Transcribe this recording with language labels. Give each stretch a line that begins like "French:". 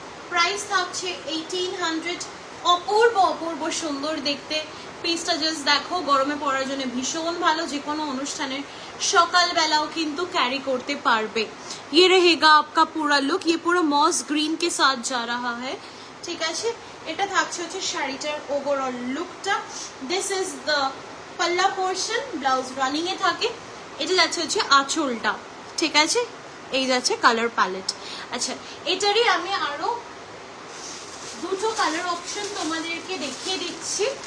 Bangla: Price থাকছে 1800। অপূর্ব অপূর্ব সুন্দর দেখতে পিসটা, জাস্ট দেখো, গরমে পরার জন্য ভীষণ ভালো, যে কোনো অনুষ্ঠানের সকালবেলাও কিন্তু ক্যারি করতে পারবে।
Hindi: ये रहेगा आपका पूरा लुक, ये पूरा मॉस ग्रीन के साथ जा रहा है,
Bangla: ঠিক আছে। এটা থাকছে হচ্ছে শাড়িটার ওভারঅল লুকটা।
English: this is the pallu portion,
Bangla: ব্লাউজ রানিং এ থাকে। এটা যাচ্ছে হচ্ছে আঁচলটা, ঠিক আছে। এই যাচ্ছে কালার প্যালেট। আচ্ছা, এটারই আমি আরো দুটো কালার অপশন তোমাদেরকে দেখিয়ে দিচ্ছি।